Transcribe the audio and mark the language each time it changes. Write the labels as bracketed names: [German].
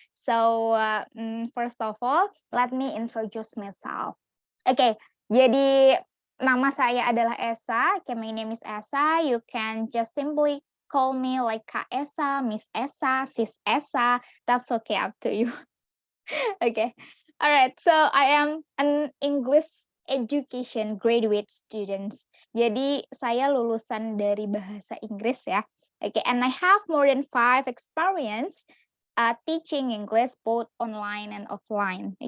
[English] So, first of all, let me introduce myself. [Indonesian] Oke, jadi nama saya adalah Esa. [English] My name is Esa. You can just simply call me like Kak Esa, Miss Esa, Sis Esa. That's okay, up to you. Okay. Alright, so I am an English education graduate student. [Indonesian] Jadi saya lulusan dari bahasa Inggris ya. [English] And I have more than 5 experience teaching English both online and offline.